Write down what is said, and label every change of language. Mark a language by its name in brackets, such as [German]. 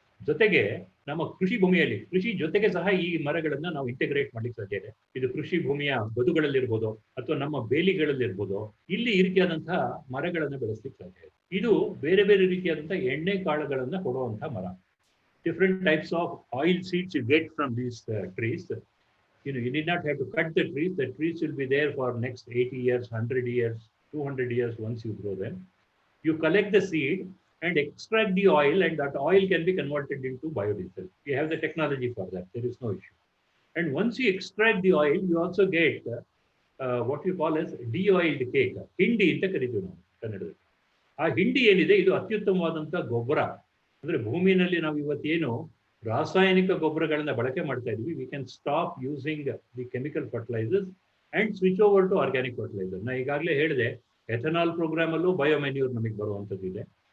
[Kannada] ಜೊತೆಗೆ ನಮ್ಮ ಕೃಷಿ ಭೂಮಿಯಲ್ಲಿ ಕೃಷಿ ಜೊತೆಗೆ ಸಹ ಈ ಮರಗಳನ್ನ ನಾವು ಇಂಟಿಗ್ರೇಟ್ ಮಾಡ್ಲಿಕ್ಕೆ ಸಾಧ್ಯ ಇದೆ. ಇದು ಕೃಷಿ ಭೂಮಿಯ ಬದುಗಳಲ್ಲಿರ್ಬೋದು ಅಥವಾ ನಮ್ಮ ಬೇಲಿಗಳಲ್ಲಿರ್ಬೋದು, ಇಲ್ಲಿ ಈ ರೀತಿಯಾದಂತಹ ಮರಗಳನ್ನ ಬೆಳೆಸಲಿಕ್ಕೆ ಸಾಧ್ಯ ಇದೆ. ಇದು ಬೇರೆ ಬೇರೆ ರೀತಿಯಾದಂತಹ ಎಣ್ಣೆ ಕಾಳುಗಳನ್ನ ಕೊಡುವಂತಹ ಮರ. [English] Different types of oil seeds you get from these trees. You need not have to cut the trees. The trees will be there for next 80 years, 100 years, 200 years once you grow them. You collect the seed and extract the oil, and that oil can be converted into biodiesel. You have the technology for that. There is no issue. And once you extract the oil, you also get what you call as de-oiled cake. [Kannada] Hindi anta ಕರೀತೀವಿ ನಾವು ಕನ್ನಡದಲ್ಲಿ. ಆ ಹಿಂಡಿ ಏನಿದೆ ಇದು ಅತ್ಯುತ್ತಮವಾದಂಥ ಗೊಬ್ಬರ. ಅಂದರೆ ಭೂಮಿನಲ್ಲಿ ನಾವು ಇವತ್ತೇನು ರಾಸಾಯನಿಕ ಗೊಬ್ಬರಗಳನ್ನ ಬಳಕೆ ಮಾಡ್ತಾ ಇದ್ವಿ, [English] We can stop using the chemical fertilisers and switch over to organic fertiliser. [Kannada] ನಾ ಈಗಾಗಲೇ ಹೇಳಿದೆ ಎಥನಾಲ್ ಪ್ರೋಗ್ರಾಮ್ ಅಲ್ಲೂ ಬಯೋಮೆನ್ಯೂರ್ ನಮಗೆ ಬರುವಂಥದ್ದು ಇದೆ.